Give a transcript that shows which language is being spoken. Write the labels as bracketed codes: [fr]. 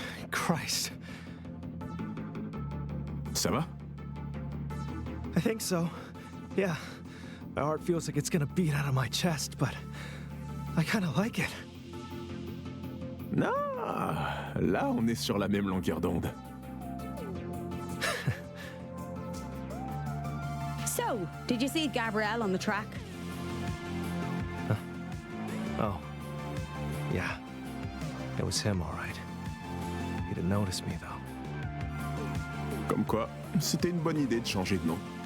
[en] Christ. [fr] Ça va? [en] I think so. Yeah. My heart feels like it's gonna beat out of my chest, but I kinda like it. [fr] Ah, là on est sur la même longueur d'onde. [en] So, did you see Gabrielle on the track? Oh. Yeah. It was him, all right. He didn't notice me, though. [fr] Comme quoi, c'était une bonne idée de changer de nom.